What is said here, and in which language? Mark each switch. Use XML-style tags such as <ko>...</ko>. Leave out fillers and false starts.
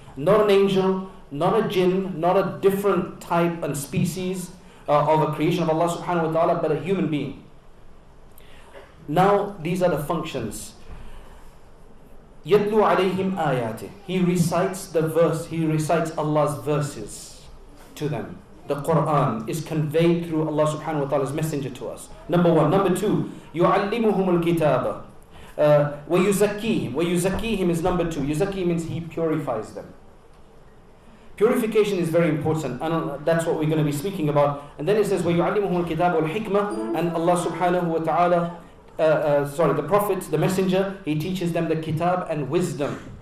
<en>Not an angel, not a jinn, not a different type and species of a creation of Allah subhanahu wa ta'ala, but a human being. Now, these are the functions.</en> <ar>يَتْلُو عَلَيْهِمْ آيَاتِهِ.</ar> <en>He recites the verse, he recites Allah's verses to them. The Quran is conveyed through Allah subhanahu wa ta'ala's messenger to us. Number one. Number two,</en> <ar>يُعَلِّمُهُمُ الْكِتَابَ وَيُزَكِّيهِمْ. وَيُزَكِّيهِمْ</ar> <en>is number two. Yuzakki means He purifies them. Purification is very important, and that's what we're going to be speaking about. And then it says,</en> <ar>وَيُعَلِّمُهُمُ الْكِتَابَ وَالْحِكْمَةِ.</ar> <en>And Allah subhanahu wa ta'ala, the Prophet, the Messenger, He teaches them the kitab and wisdom.</en>